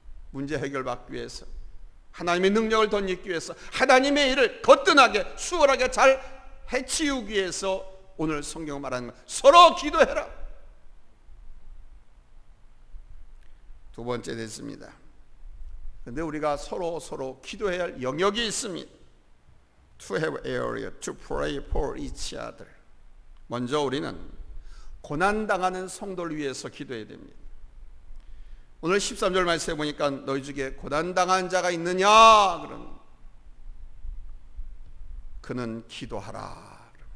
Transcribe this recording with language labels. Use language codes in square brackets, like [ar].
[ko] 문제 해결받기 위해서, 하나님의 능력을 덧입기 위해서, 하나님의 일을 거뜬하게 수월하게 잘 해치우기 위해서 오늘 성경 말하는 것, 서로 기도해라. 두 번째 됐습니다. 그런데 우리가 서로 기도해야 할 영역이 있습니다. [en] To have area to pray for each other. [ko] 먼저 우리는 고난당하는 성도를 위해서 기도해야 됩니다. 오늘 13절 말씀에 보니까 너희 중에 고난당한 자가 있느냐? 그러면 그는 기도하라.